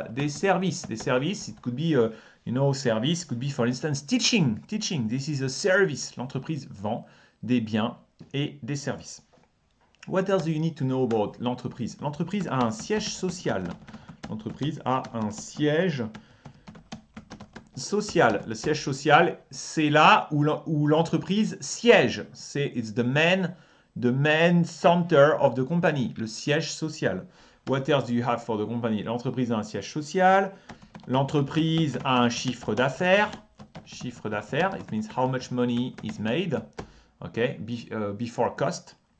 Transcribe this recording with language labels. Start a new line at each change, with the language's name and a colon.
English: Des services, it could be, service, it could be, for instance, teaching. This is a service.
French: L'entreprise vend des biens et des services.
English: What else do you need to know about l'entreprise?
French: L'entreprise a un siège social. L'entreprise a un siège social. Le siège social, c'est là où l'entreprise siège.
English: It's the main center of the company. Le siège social. What else do you have for the company?
French: L'entreprise a un siège social. L'entreprise a un chiffre d'affaires.
English: Chiffre d'affaires, it means how much money is made. Okay, before cost.